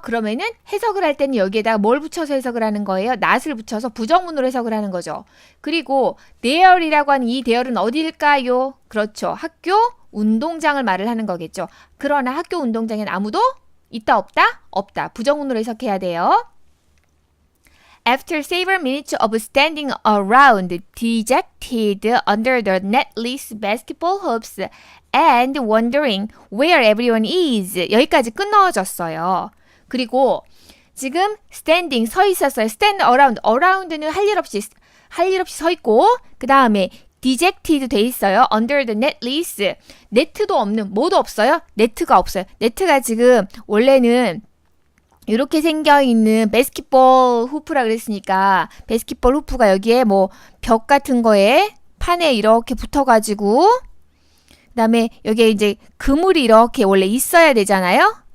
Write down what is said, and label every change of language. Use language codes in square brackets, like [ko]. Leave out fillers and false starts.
[ko] 그러면은 해석을 할 때는 여기에다가 뭘 붙여서 해석을 하는 거예요? not을 붙여서 부정문으로 해석을 하는 거죠. 그리고 there이라고 하는 이 there는 어디일까요? 그렇죠. 학교 운동장을 말을 하는 거겠죠. 그러나 학교 운동장엔 아무도 있다 없다? 없다. 부정문으로 해석해야 돼요. [en] After several minutes of standing around dejected under the netless basketball hoops and wondering where everyone is [ko] 여기까지 끊어졌어요. 그리고 지금 standing 서 있었어요. stand around는 할 일 없이 서 있고 그 다음에 dejected 돼 있어요. [en] under the netless [ko] 네트도 없는 뭐도 없어요. 네트가 없어요. 네트가 지금 원래는 이렇게 생겨있는 바스켓볼 후프라 그랬으니까 바스켓볼 후프가 여기에 뭐 벽 같은 거에 판에 이렇게 붙어가지고 그 다음에 여기에 이제 그물이 이렇게 원래 있어야 되잖아요.